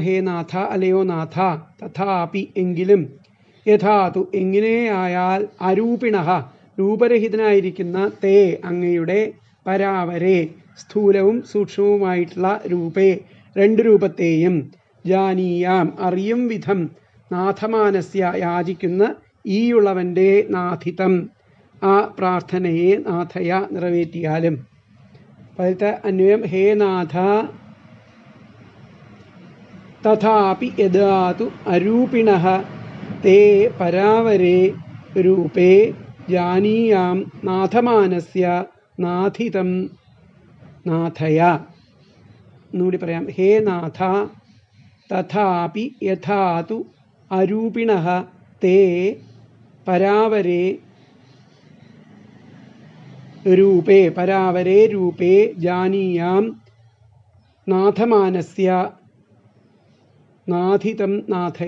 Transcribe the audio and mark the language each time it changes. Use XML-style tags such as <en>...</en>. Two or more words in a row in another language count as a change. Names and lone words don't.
<sa>ഹേ നാഥ,</sa> <ml>അല്ലയോ നാഥ, തഥാപി എങ്കിലും, യഥാതു എങ്ങനെയായാൽ, അരൂപിണഃ രൂപരഹിതനായിരിക്കുന്ന തേ അങ്ങയുടെ, പരാവരേ സ്ഥൂലവും സൂക്ഷ്മവുമായിട്ടുള്ള രൂപേ രണ്ട് രൂപത്തെയും, ജാനീയാം അറിയും വിധം, നാഥമാനസ്യ യാചിക്കുന്ന ഈയുള്ളവൻ്റെ നാഥിതം ആ പ്രാർത്ഥനയെ നാഥയ നിറവേറ്റിയാലും. അതിലത്തെ അന്വയം</ml> <sa>ഹേ നാഥ തഥാപി യദാതു അരൂപിണഃ ते परावरे रूपे जानीयां नाथमानस्य नाथितं नाथय.</sa> <ml>ഒന്നുകൂടി പറയാം.</ml> <sa>ഹേ നാഥ തഥാപി യഥാ തു അരൂപിണഃ തേ പരാവരേ രൂപേ ജാനീയാം നാഥമാനസ്യ നാഥിതം നാഥയ.</sa>